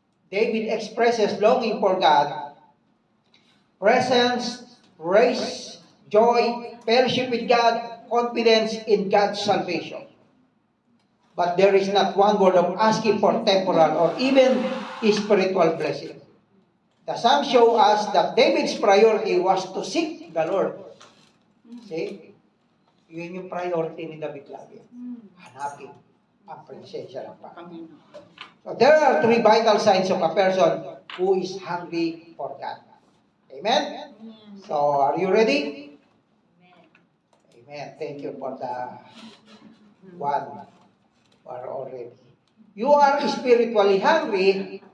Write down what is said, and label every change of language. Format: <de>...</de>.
<en>David expresses longing for God, presence, grace, joy, fellowship with God, confidence in God's salvation. But there is not one word of asking for temporal or even spiritual blessing. The Psalm shows us that David's priority was to seek the Lord. See?</en> <tl>Yun yung priority ni David lagi. Hanapin ang presensya ng Panginoon.</tl> <en>So there are three vital signs of a person who is hungry for God. Amen? So are you ready? Amen. Thank you for the one who are already. You are spiritually hungry.</en>